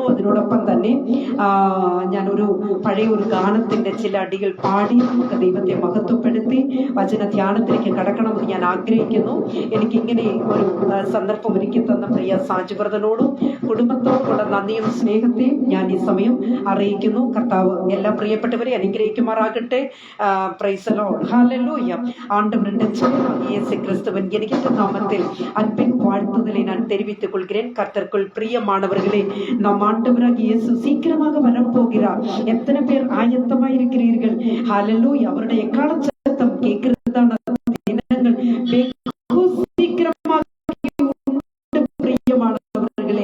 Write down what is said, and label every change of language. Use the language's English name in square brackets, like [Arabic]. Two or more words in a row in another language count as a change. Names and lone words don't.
[Malayalam] അതിനോടൊപ്പം തന്നെ ഞാനൊരു പഴയ ഒരു ഗാനത്തിന്റെ ചില അടികൾ പാടി നമുക്ക് ദൈവത്തെ മഹത്വപ്പെടുത്തി വചന ധ്യാനത്തിലേക്ക് കടക്കണമെന്ന് ഞാൻ ആഗ്രഹിക്കുന്നു. എനിക്കിങ്ങനെ ഒരു സന്ദർഭം ഒരുക്കി തന്ന പ്രിയ സാജുബ്രതനോടും കുടുംബത്തോടുമുള്ള നന്ദിയും സ്നേഹത്തെയും ഞാൻ ഈ സമയം അറിയിക്കുന്നു. കർത്താവ് എല്ലാ പ്രിയപ്പെട്ടവരെ അനുഗ്രഹിക്കുമാറാകട്ടെ. [English] Praise the Lord. ഹല്ലേലൂയ. [Tamil] ஆண்டவருடைய இயேசு கிறிஸ்துவின் இனிய நாமத்தில் அன்பின் வாழ்த்துதலை நான் தெரிவித்துக் கொள்கிறேன். கர்த்தருக்குள் பிரியமானவர்களே, நம் ஆண்டவராகிய இயேசு சீக்கிரமாக வரப்போகிறார். எத்தனை பேர் ஆயத்தமாக இருக்கிறீர்கள்? ஹல்லேலூயா. அவருடைய காலச்சத்தம் கேட்கிறதான தினங்கள் வெகு சீக்கிரமாக பிரியமானவர்களே.